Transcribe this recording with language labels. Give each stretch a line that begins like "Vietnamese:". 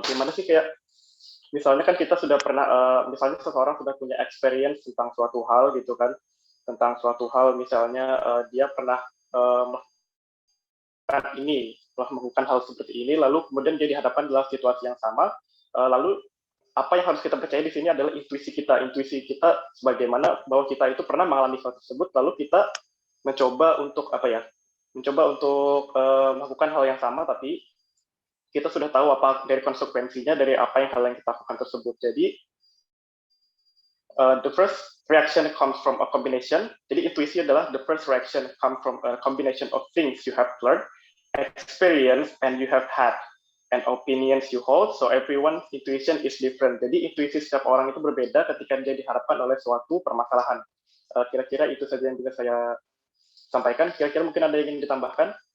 Indonesian: Gimana sih kayak misalnya kan kita sudah pernah misalnya seseorang sudah punya experience tentang suatu hal gitu kan, tentang suatu hal misalnya dia pernah melakukan ini, telah melakukan hal seperti ini, lalu kemudian dia dihadapkan dalam situasi yang sama, lalu apa yang harus kita percaya di sini adalah intuisi kita sebagaimana bahwa kita itu pernah mengalami hal tersebut, lalu kita mencoba untuk apa ya, mencoba untuk melakukan hal yang sama tapi kita sudah tahu apa dari konsekuensinya dari apa yang hal yang kita lakukan tersebut.
English: Jadi the first reaction comes from a combination.
Indonesian: Jadi intuisi adalah
English: the first reaction come from a combination of things you have learned, experience, and you have had, and opinions you hold. So everyone's intuition is different.
Indonesian: Jadi intuisi setiap orang itu berbeda ketika dia dihadapkan oleh suatu permasalahan. Kira-kira itu saja yang bisa saya sampaikan. Kira-kira mungkin ada yang ingin ditambahkan?